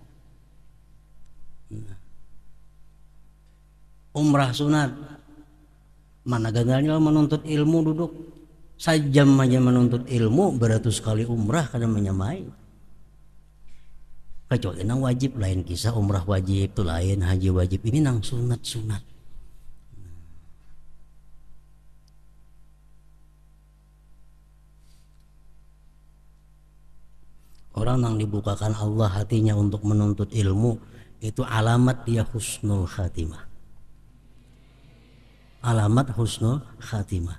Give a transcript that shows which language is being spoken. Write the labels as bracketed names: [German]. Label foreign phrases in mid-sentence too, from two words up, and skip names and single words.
[Banjar] Umrah sunat, mana gagalnya menuntut ilmu, duduk sajam aja menuntut ilmu, beratus kali umrah karena menyamai. Kecuali nang wajib, lain kisah. Umrah wajib itu lain, haji wajib, ini nang sunat-sunat. [Indonesian] Orang yang dibukakan Allah hatinya untuk menuntut ilmu, itu alamat dia [Arabic] حسن الخاتمة. [Indonesian] Alamat [Arabic] حسن الخاتمة.